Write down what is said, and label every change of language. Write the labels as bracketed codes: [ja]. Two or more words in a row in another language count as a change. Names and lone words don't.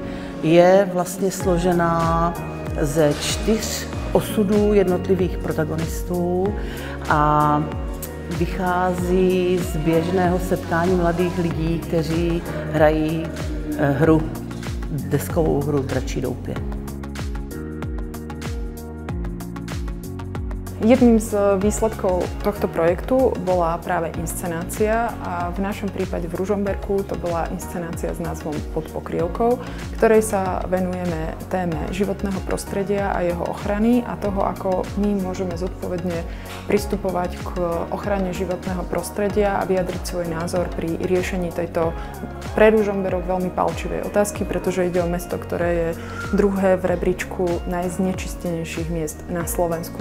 [cs] Je vlastně složená ze 4 osudů jednotlivých protagonistů a vychází z běžného setkání mladých lidí, kteří hrají deskovou hru Dračí doupě. [sk] Jedným z výsledkov tohto projektu bola práve inscenácia a v našom prípade v Ružomberku to bola inscenácia s názvom Pod pokrievkou, ktorej sa venujeme téme životného prostredia a jeho ochrany a toho, ako my môžeme zodpovedne pristupovať k ochrane životného prostredia a vyjadriť svoj názor pri riešení tejto pre Ružomberok veľmi palčivej otázky, pretože ide o mesto, ktoré je druhé v rebríčku najznečistenejších miest na Slovensku.